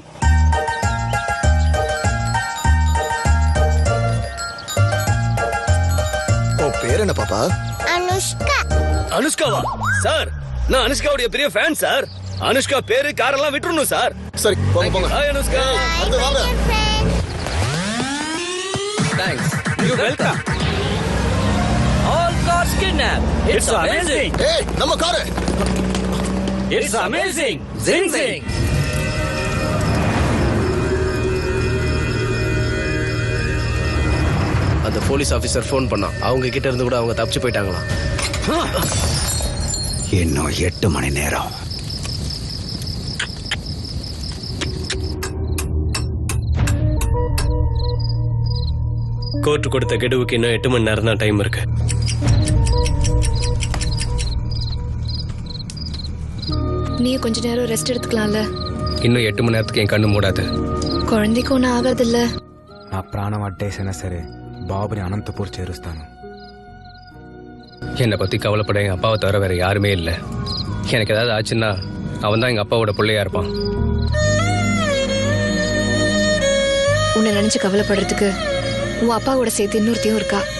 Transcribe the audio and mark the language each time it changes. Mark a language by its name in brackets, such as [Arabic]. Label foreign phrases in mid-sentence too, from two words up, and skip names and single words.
[Tamil] ஓ, பேர் என்ன பாப்பா? அனுஷ்கா. அனுஷ்காவா? சார், நான் அனுஷ்காவுடைய பெரிய ஃபேன் சார். அனுஷ்கா பேரு காரெல்லாம் விட்டுறணும் சார். சரி, போங்க போங்க. ஹாய் அனுஷ்கா. வந்து வாங்க. தேங்க்ஸ். [English] You welcome. All cars kidnapped. It's amazing. [Tamil] ஏய், நம்ம காரு. [English] It's amazing. Zing zing. [Tamil] அந்த போலீஸ் ஆபீசர் ஃபோன் பண்ணான். அவங்க கிட்ட இருந்து கூட அவங்க தப்பிச்சு போயிட்டாங்களாம். இன்னும் 8 மணி நேரம். கோர்ட் கொடுத்த கெடுவுக்கு இன்னும் 8 மணி நேரம் தான் டைம் இருக்கு. நீ கொஞ்ச நேரம் ரெஸ்ட் எடுத்துக்கலாம்ல. இன்னும் 8 மணி நேரத்துக்கு என் கண்ணு மூடாது. குழந்தைக்கு ஒன்றும் ஆகாதில்ல. [Telugu] నా ప్రాణం అడ్డేసైనా సరే బాబుని అనంతపూర్ చేరుస్తాను. [Tamil] என்னை பத்தி கவலைப்பட எங்க அப்பாவை தவிர வேற யாருமே இல்லை. எனக்கு ஏதாவது ஆச்சுன்னா அவன் தான் எங்க அப்பாவோட பிள்ளையா இருப்பான். நினைச்சு கவலைப்படுறதுக்கு உன் அப்பா கூட சேர்த்து இன்னொருத்தையும் இருக்கா.